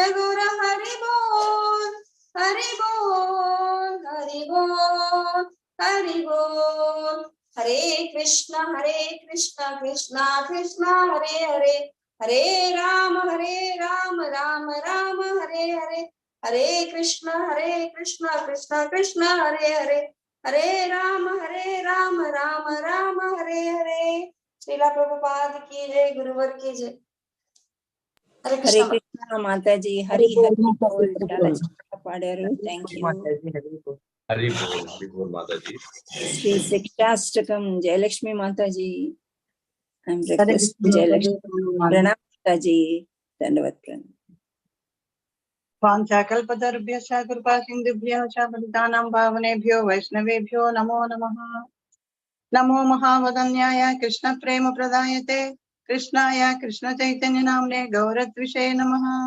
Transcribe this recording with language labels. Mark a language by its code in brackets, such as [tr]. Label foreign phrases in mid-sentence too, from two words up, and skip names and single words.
[hi] गुरु हरि बोल हरि बोल हरि बोल हरि बोल, हरे कृष्णा कृष्णा कृष्णा हरे हरे, हरे राम राम राम हरे हरे, हरे कृष्णा कृष्णा कृष्णा हरे हरे, हरे राम राम राम हरे हरे। श्रीला प्रभुपाद की जय, गुरुवर की जय। हरे హరే कृष्णा [te] కృష్ణ మాతాజీ, [hi] हरि हरि बोल. [te] చాలా చక్కగా పాడారు. [en] thank you. [hi] हरि बोल माता जी। [te] శ్రీ శిక్షాష్టకం జయలక్ష్మి మాతాజీ, [en] I'm request [te] జయలక్ష్మి. ప్రణామ్ మాతాజీ, దండవత్ ప్రణామ్. [sa] वाञ्छाकल्पतरुभ्यश्च कृपासिन्धुभ्यः च पतितानां पावनेभ्यो वैष्णवेभ्यो नमो नमः। नमो महावदन्याय कृष्णप्रेमप्रदायते कृष्णाय कृष्णचैतन्यनाम्ने गौरद्विषे नमः।